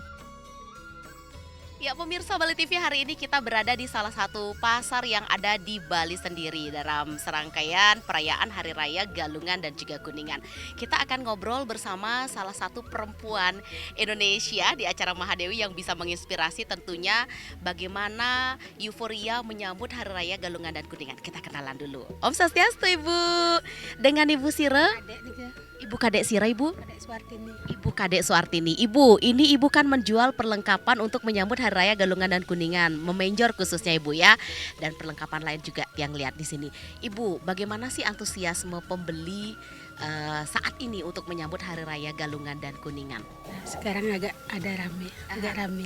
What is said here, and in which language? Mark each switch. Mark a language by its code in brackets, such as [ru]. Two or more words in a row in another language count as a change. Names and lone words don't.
[id] Ya pemirsa Bali TV, hari ini kita berada di salah satu pasar yang ada di Bali sendiri dalam serangkaian perayaan Hari Raya Galungan dan juga Kuningan. Kita akan ngobrol bersama salah satu perempuan Indonesia di acara Mahadewi yang bisa menginspirasi tentunya bagaimana euforia menyambut Hari Raya Galungan dan Kuningan. Kita kenalan dulu. [ban] Om Swastiastu [id] Ibu. Dengan Ibu Sira. Ibu Kadek Sira, Ibu? Kadek Suartini. Ibu Kadek Suartini. Ibu, ini Ibu kan menjual perlengkapan untuk menyambut Hari Raya Galungan dan Kuningan, memenjor khususnya Ibu ya, dan perlengkapan lain juga yang lihat di sini. Ibu, bagaimana sih antusiasme pembeli saat ini untuk menyambut Hari Raya Galungan dan Kuningan? Sekarang agak rame.